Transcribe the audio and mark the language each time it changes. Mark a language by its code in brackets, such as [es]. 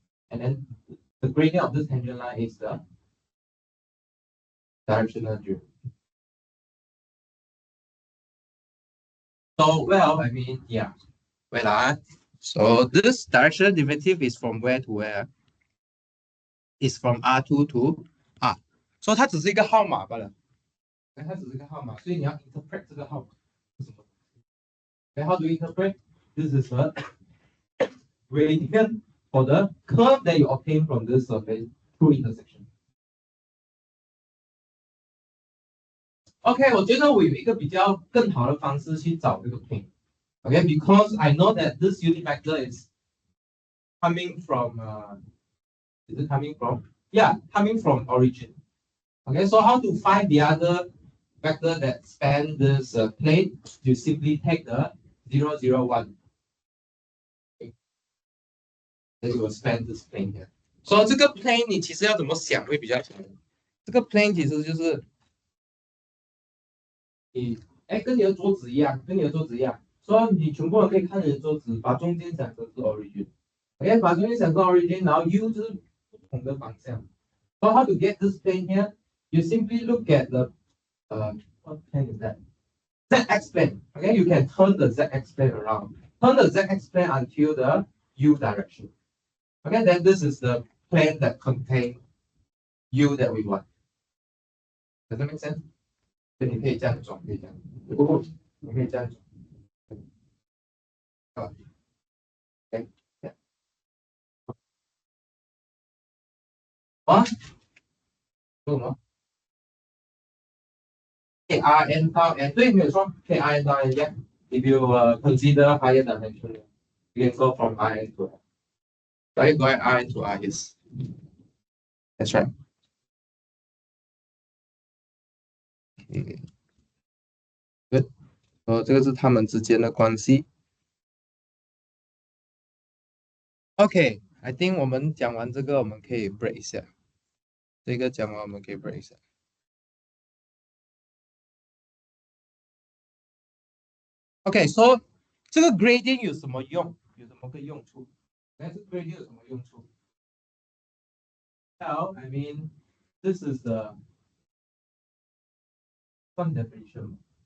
[en] And then the gradient of this tangent line is the directional derivative. So, well, I mean, yeah. Well, so this directional derivative is from where to where? Is from R2 to R. [zh] So 它只是一个号码罢了。它只是个号码，所以你要 interpret 这个号码是什么。 [en] Okay, how do you interpret? This is the gradient for the curve that you obtain from this surface through intersection. [zh] OK， 我觉得我有一个比较更好的方式去找这个 plane。 [en] Okay, because I know that this unit vector is coming from is it coming from? Yeah, coming from origin. Okay, so how to find the other vector that span this plane? You simply take the 0, 0, 1. Okay. Then you will span this plane here. [zh] So 这个 plane 你其实要怎么想会比较好？这个 plane 其实就是跟你的桌子一样，所以你全部人可以看你的桌子，把中间想成是 origin。OK， 把中间想成 origin， 然后 U 就是不同的方向。 [en] So how to get this plane here? You simply look at the what plane is that? ZX plane. Okay, you can turn the ZX plane around. Turn the ZX plane until the U direction. Okay, then this is the plane that contains U that we want. Does that make sense? [zh] 你可以这样转，可以这样，你可以这样转。 OK，啊，说什么 ？KRN 到 N， 对，没有错 ，KRN 到 N 呀。 [en] If you consider higher dimension, you can go from RN to N. Right, go R into R, yes. That's right. Good. [zh] 这个是他们之间的关系。 OK, [en] I think [zh] 我们讲完这个，我们可以 break 一下。这个讲完，我们可以 break 一下。 OK, so 这个 gradient 有什么用？有什么个用处？但是 gradient 有什么用处 [en] ？Well, I mean, this is the some definition.